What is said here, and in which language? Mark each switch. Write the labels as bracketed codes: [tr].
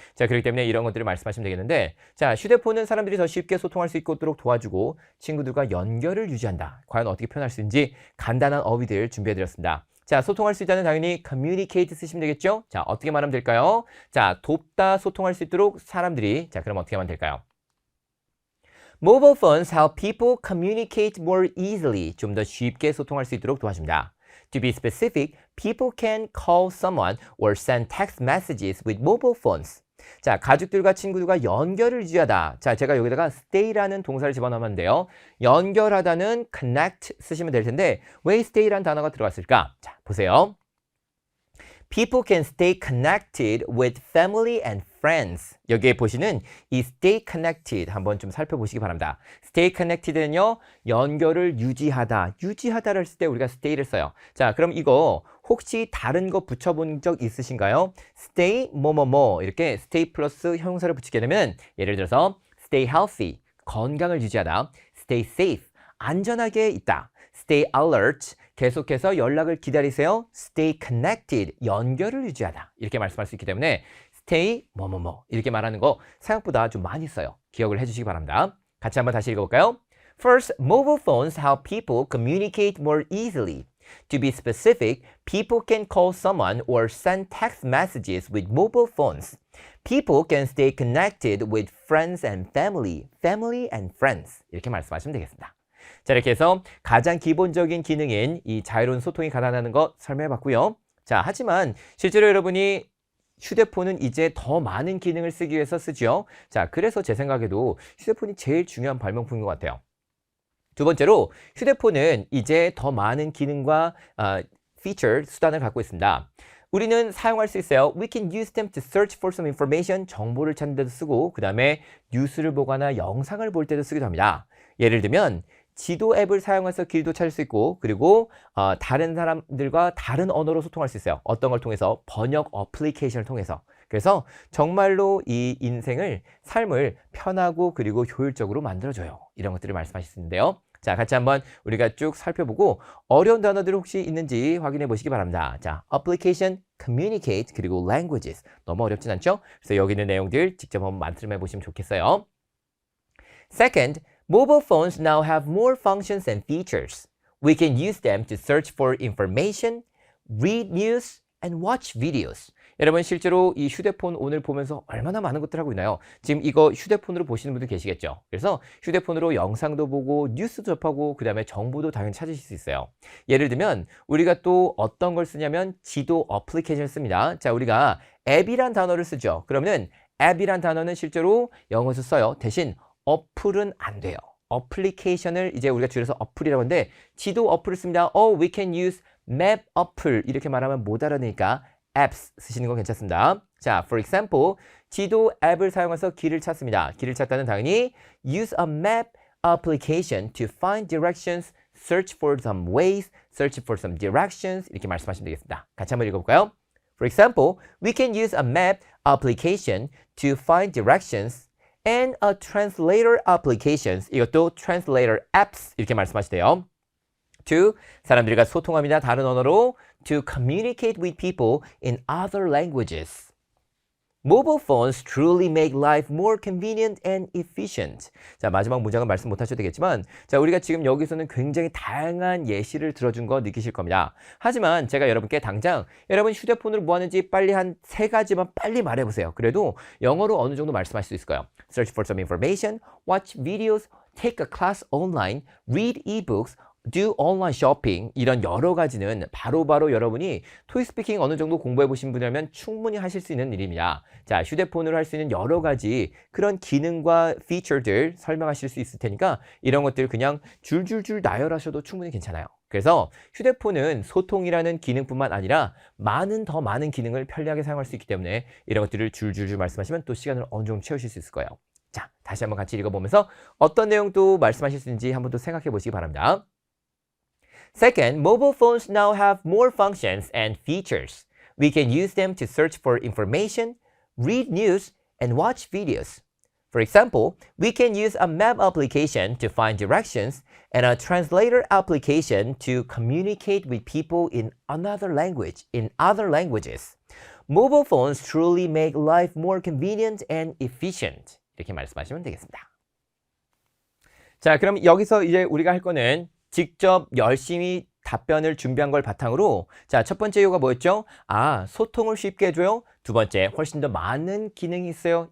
[ko] 자, 그렇기 때문에 이런 것들을 말씀하시면 되겠는데, 자, 휴대폰은 사람들이 더 쉽게 소통할 수 있도록 도와주고 친구들과 연결을 유지한다. 과연 어떻게 표현할 수 있는지 간단한 어휘들 준비해드렸습니다. 자, 소통할 수 있다는 당연히 communicate 쓰시면 되겠죠? 자, 어떻게 말하면 될까요? 자, 돕다, 소통할 수 있도록 사람들이, 자, 그럼 어떻게 하면 될까요? [en] Mobile phones help people communicate more easily. [ko] 좀 더 쉽게 소통할 수 있도록 도와줍니다. [en] To be specific, people can call someone or send text messages with mobile phones. [ko] 자, 가족들과 친구들과 연결을 유지하다. 자, 제가 여기다가 stay라는 동사를 집어넣으면 돼요. 연결하다는 connect 쓰시면 될 텐데 왜 stay라는 단어가 들어갔을까? 자, 보세요. [en] People can stay connected with family and friends. [ko] 여기에 보시는 이 stay connected 한번 좀 살펴보시기 바랍니다. stay connected는요, 연결을 유지하다를 쓸 때 우리가 stay를 써요. 자, 그럼 이거 혹시 다른 거 붙여본 적 있으신가요? stay 뭐뭐뭐 이렇게 stay 플러스 형용사를 붙이게 되면 예를 들어서 [en] stay healthy, [ko] 건강을 유지하다. [en] stay safe, [ko] 안전하게 있다. [en] stay alert, [ko] 계속해서 연락을 기다리세요. [en] stay connected, [ko] 연결을 유지하다. 이렇게 말씀할 수 있기 때문에 stay 뭐뭐뭐 이렇게 말하는 거 생각보다 좀 많이 써요. 기억을 해주시기 바랍니다. 같이 한번 다시 읽어볼까요? [en] First, mobile phones help people communicate more easily. To be specific, people can call someone or send text messages with mobile phones. People can stay connected with friends and family and friends. [ko] 이렇게 말씀하시면 되겠습니다. 자, 이렇게 해서 가장 기본적인 기능인 이 자유로운 소통이 가능하다는 것 설명해 봤고요. 자, 하지만 실제로 여러분이 휴대폰은 이제 더 많은 기능을 쓰기 위해서 쓰죠. 자, 그래서 제 생각에도 휴대폰이 제일 중요한 발명품인 것 같아요. 두 번째로 휴대폰은 이제 더 많은 기능과 피처, 수단을 갖고 있습니다. 우리는 사용할 수 있어요. [en] We can use them to search for some information. [ko] 정보를 찾는 데도 쓰고 그 다음에 뉴스를 보거나 영상을 볼 때도 쓰기도 합니다. 예를 들면 지도 앱을 사용해서 길도 찾을 수 있고 그리고 다른 사람들과 다른 언어로 소통할 수 있어요. 어떤 걸 통해서? 번역 어플리케이션을 통해서. 그래서 정말로 이 인생을, 삶을 편하고 그리고 효율적으로 만들어줘요. 이런 것들을 말씀하실 수 있는데요. 자, 같이 한번 우리가 쭉 살펴보고 어려운 단어들 혹시 있는지 확인해 보시기 바랍니다. 자, application, communicate, 그리고 languages. 너무 어렵진 않죠? 그래서 여기 있는 내용들 직접 한번 만들어 보시면 좋겠어요. [en] Second, mobile phones now have more functions and features. We can use them to search for information, read news, and watch videos. [ko] 여러분 실제로 이 휴대폰 오늘 보면서 얼마나 많은 것들 하고 있나요? 지금 이거 휴대폰으로 보시는 분들 계시겠죠? 그래서 휴대폰으로 영상도 보고 뉴스도 접하고 그 다음에 정보도 당연히 찾으실 수 있어요. 예를 들면 우리가 또 어떤 걸 쓰냐면 지도 어플리케이션을 씁니다. 자, 우리가 앱이란 단어를 쓰죠. 그러면 앱이란 단어는 실제로 영어에서 써요. 대신 어플은 안 돼요. 어플리케이션을 이제 우리가 줄여서 어플이라고 하는데 지도 어플을 씁니다. [en] We can use map [ko] 어플 이렇게 말하면 못 알아내니까 apps 쓰시는 건 괜찮습니다. 자, [en] for example, [ko] 지도 앱을 사용해서 길을 찾습니다. 길을 찾다는 당연히 [en] use a map application to find directions, search for some ways, search for some directions [ko] 이렇게 말씀하시면 되겠습니다. 같이 한번 읽어볼까요? [en] For example, we can use a map application to find directions and a translator applications [ko] 이것도 [en] translator apps [ko] 이렇게 말씀하시대요. to 사람들과 소통합니다. 다른 언어로 [en] to communicate with people in other languages. Mobile phones truly make life more convenient and efficient. [ko] 자, 마지막 문장은 말씀 못 하셔도 되겠지만 자, 우리가 지금 여기서는 굉장히 다양한 예시를 들어준 거 느끼실 겁니다. 하지만 제가 여러분께 당장 여러분 휴대폰으로 뭐 하는지 빨리 한 3가지만 빨리 말해보세요. 그래도 영어로 어느 정도 말씀하실 수 있을 거예요. [en] Search for some information, watch videos, take a class online, read ebooks, do online shopping [ko] 이런 여러 가지는 바로바로 여러분이 토익 스피킹 어느 정도 공부해 보신 분이라면 충분히 하실 수 있는 일입니다. 자, 휴대폰으로 할 수 있는 여러 가지 그런 기능과 피처들 설명하실 수 있을 테니까 이런 것들 그냥 줄줄줄 나열하셔도 충분히 괜찮아요. 그래서 휴대폰은 소통이라는 기능뿐만 아니라 더 많은 기능을 편리하게 사용할 수 있기 때문에 이런 것들을 줄줄줄 말씀하시면 또 시간을 어느 정도 채우실 수 있을 거예요. 자, 다시 한번 같이 읽어보면서 어떤 내용도 말씀하실 수 있는지 한번 또 생각해 보시기 바랍니다. [en] Second, mobile phones now have more functions and features. We can use them to search for information, read news, and watch videos. For example, we can use a map application to find directions and a translator application to communicate with people in other languages. Mobile phones truly make life more convenient and efficient. [ko] 이렇게 말씀하시면 되겠습니다. 자, 그럼 여기서 이제 우리가 할 거는 직접 열심히 답변을 준비한 걸 바탕으로 자, 첫 번째 이유가 뭐였죠? 소통을 쉽게 해줘요. 두 번째, 훨씬 더 많은 기능이 있어요.